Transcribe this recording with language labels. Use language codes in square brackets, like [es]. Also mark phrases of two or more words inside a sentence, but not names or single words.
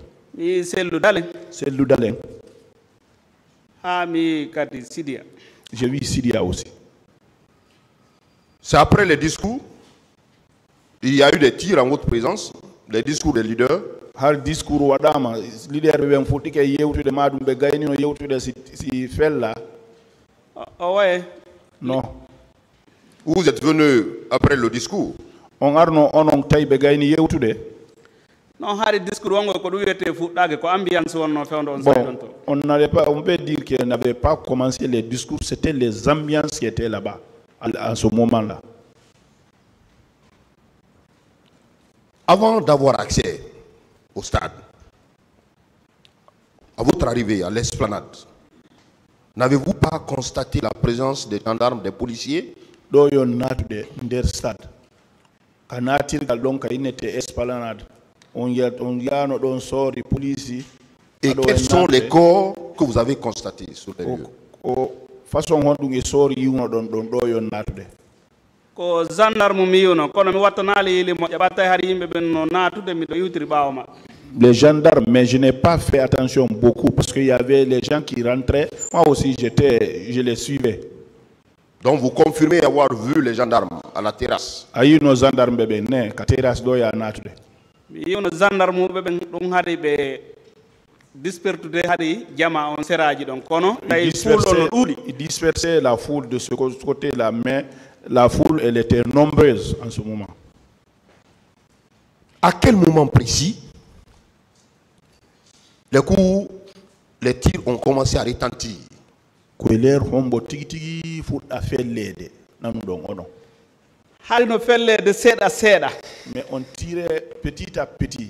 [fr] C'est Loudalen. J'ai vu Sidia aussi. C'est après les discours, il y a eu des tirs en votre présence, les discours des leaders. [ff] Har discours wadama leader be foti ke yewtude madum be gayni no yewtude si fella. [fr] Ouais. Non. Vous êtes venu après le discours. [ff] On arno onon tay be gayni yewtude. Non, hari discours wongo ko duwete fuddage ko ambiance wonno fewndo on saydon to. [fr] On n'allait pas, on peut dire qu'elle n'avait pas commencé les discours, c'était les ambiances qui étaient là-bas à ce moment-là. Avant d'avoir accès au stade, à votre arrivée à l'esplanade, n'avez-vous pas constaté la présence des gendarmes, des policiers? Et quels sont les corps que vous avez constatés sur les lieux? [ff] Ko gendarme mi yono kono mi wattanali li mo jabatta hari yimbe ben no natude mi do yutiri bawma. [fr] Les gendarmes, mais je n'ai pas fait attention beaucoup parce qu'il y avait les gens qui rentraient. Moi aussi, je les suivais. Donc vous confirmez avoir vu les gendarmes à la terrasse? [ff] Ayi no gendarme bebe ne ka terrasse do ya natude. Mi yono gendarme bebe dum hadi be dispertude hadi jama on seraji don kono tay foule no dudi. [fr] Il dispersait la foule de ce côté-là, mais la foule, elle était nombreuse en ce moment. À quel moment précis les coups, les tirs ont commencé à retentir? Mais on tirait petit à petit.